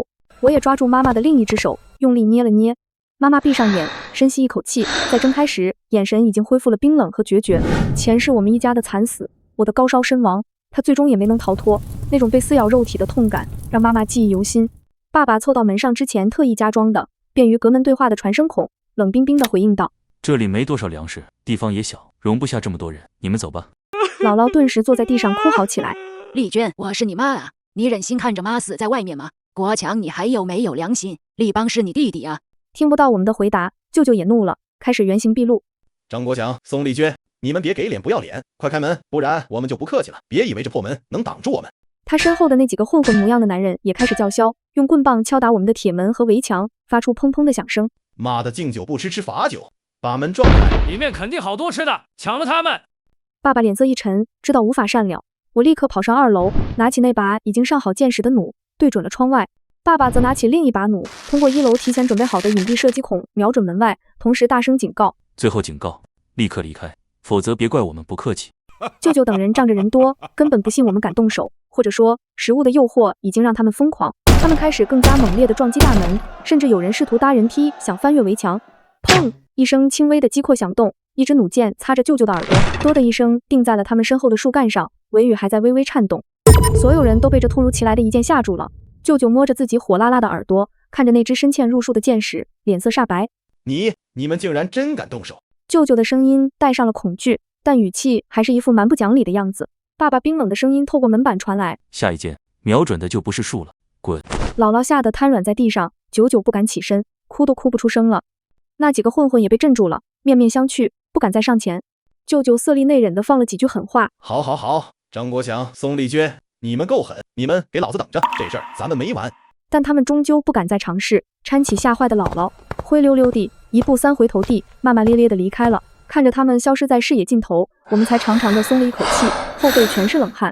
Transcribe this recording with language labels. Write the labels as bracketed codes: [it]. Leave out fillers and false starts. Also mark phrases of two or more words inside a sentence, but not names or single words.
[zh] 我也抓住媽媽的另一隻手，用力捏了捏。媽媽閉上眼，深吸一口氣，在睜開時，眼神已經恢復了冰冷和決絕。前世我們一家的慘死，我的高燒身亡，她最終也沒能逃脫。那種被撕咬肉體的痛感，讓媽媽記憶猶新。爸爸湊到門上之前特意加裝的，便於隔門對話的傳聲孔，冷冰冰地回應道： 這裡沒多少糧食，地方也小，容不下這麼多人，你們走吧。姥姥頓時坐在地上哭嚎起來。麗娟，我是你媽啊，你忍心看着媽死在外面嗎？國強，你還有沒有良心？立邦是你弟弟啊！聽不到我們的回答，舅舅也怒了，開始原形畢露。張國強、宋麗娟，你們別給臉不要臉，快開門，不然我們就不客氣了。別以為這破門能擋住我們。他身後的那幾個混混模樣的男人也開始叫囂，用棍棒敲打我們的鐵門和圍牆，發出砰砰的響聲。媽的，敬酒不吃吃罰酒，把門撞開！裡面肯定好多吃的，搶了他們！爸爸臉色一沉，知道無法善了。我立刻跑上2樓，拿起那把已經上好箭矢的弩，對準了窗外。爸爸則拿起另一把弩，通過1樓提前準備好的隱蔽射擊孔瞄準門外，同時大聲警告： 最後警告，立刻離開， 否則別怪我們不客氣。舅舅等人仗着人多，根本不信我們敢動手，或者說食物的誘惑已经讓他們瘋狂。他们開始更加猛烈地撞擊大門，甚至有人試圖搭人梯想翻越圍牆。砰！一聲輕微的擊闊響動，一支弩箭擦着舅舅的耳朵，哆的一聲定在了他們身後的樹幹上，尾羽還在微微顫動。所有人都被這突如其來的一箭嚇住了。舅舅摸着自己火辣辣的耳朵，看着那支深嵌入樹的箭矢，臉色煞白。你們竟然真敢動手！舅舅的聲音帶上了恐懼，但語氣還是一副蠻不講理的樣子。爸爸冰冷的聲音透過門板傳來： 下一箭瞄準的就不是樹了，滾！姥姥嚇得癱軟在地上，久久不敢起身，哭都哭不出聲了。那幾個混混也被鎮住了，面面相覷，不敢再上前。舅舅色厉內荏地放了幾句狠話： 好，張國強、宋麗娟，你們夠狠，你們給老子等着，這事兒咱們沒完。但他們終究不敢再嘗試，搀起嚇壞的姥姥，灰溜溜地一步三回頭地，罵罵咧咧地離開了。看着他們消失在視野盡頭，我們才長長地鬆了一口氣，後背全是冷汗。